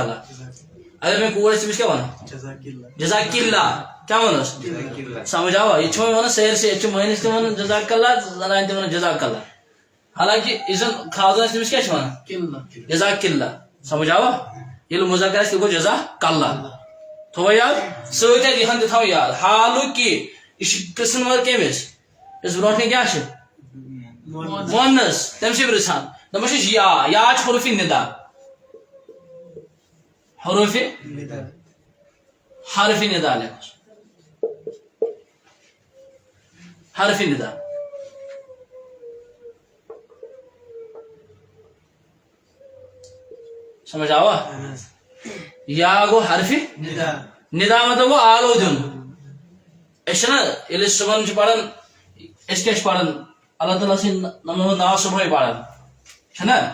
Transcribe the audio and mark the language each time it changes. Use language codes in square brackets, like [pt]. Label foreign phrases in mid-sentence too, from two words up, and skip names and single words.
[ks] اللہ اگر مےٚ کوٗر آسہِ تٔمِس کیٛاہ وَنان [ar] جزاک اللہ [ks] کیٛاہ وَنوس سمجھ آوا ییٚتہِ چھِ وۄنۍ وَنان سٲرسٕے ییٚتہِ چھِ مٲہِنِس تہِ وَنان [ar] جزاک اللہ [ks] زنانہِ تہِ وَنان [ar] جزاک اللہ [ks] حالانکہِ یُس زن خاوندن آسہِ تٔمِس کیٛاہ چھِ وَنان [ar] جزاک اللہ [ks] سمجھ آوا ییٚلہِ مُذکر آسہِ تیٚلہِ گوٚو [ar] جزاک اللہ [ks] تھوٚوا یاد سۭتۍ آسہِ یِہن تہِ تھاوُن یاد حالُکی یہِ چھُ قٕسم وٲر کٔمِس یُس برونٛٹھ کَنہِ کیٛاہ چھِ مونس تٔمۍ چھِ پرژھان دپان چھِس یا چھُ حروفِ ندا حروفِ حرفِ ندا لیکھوس حرفِ ندا سمجھ آوا یا گوٚو حرفِ ندا مطلب گوٚو آلو دیُن أسۍ چھِنہ ییٚلہِ أسۍ صُبحن چھِ پران أسۍ کیٛاہ چھِ پران اللہ تعالیٰ سٕنٛدۍ نمنمت ناو صبحٲے پران چھُنہ